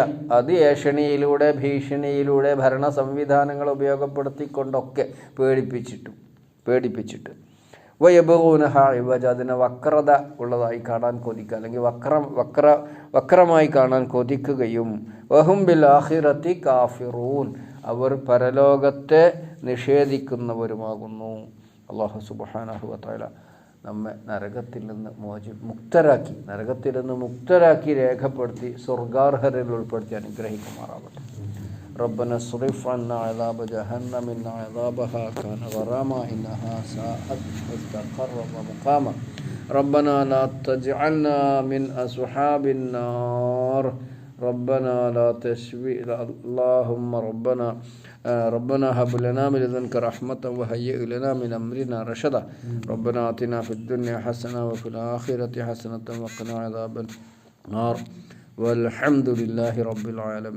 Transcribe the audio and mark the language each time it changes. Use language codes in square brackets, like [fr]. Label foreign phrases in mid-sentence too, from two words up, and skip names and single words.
[ml] അത് ഏഷണിയിലൂടെ, ഭീഷണിയിലൂടെ, ഭരണ സംവിധാനങ്ങൾ ഉപയോഗപ്പെടുത്തിക്കൊണ്ടൊക്കെ പേടിപ്പിച്ചിട്ട് [ar] ويبغونها عوجا, [ml] അതിനെ വക്രത ഉള്ളതായി കാണാൻ കൊതിക്കുക, അല്ലെങ്കിൽ വക്രമായി കാണാൻ കൊതിക്കുകയും [ar] وهم بالآخرة كافرون, [ml] അവർ പരലോകത്തെ നിഷേധിക്കുന്നവരുമാകുന്നു. അല്ലാഹു [ar] سبحانه وتعالى [ml] നമ്മെ നരകത്തിൽ നിന്ന് മുക്തരാക്കി രേഖപ്പെടുത്തി സ്വർഗാർഹരിൽ ഉൾപ്പെടുത്തി അനുഗ്രഹിക്കുമാറാവട്ടെ. [ar] ربنا اصرف عنا عذاب جهنم إن عذابها كان غراما إنها ساءت مستقرا ومقاما ربنا لا تجعلنا من أصحاب النار ربنا لا تشوي اللهم ربنا هب لنا من لدنك رحمة وهيئ لنا من أمرنا رشدا ربنا آتنا في الدنيا حسنة وفي الآخرة حسنة وقنا عذاب النار والحمد لله رب العالمين.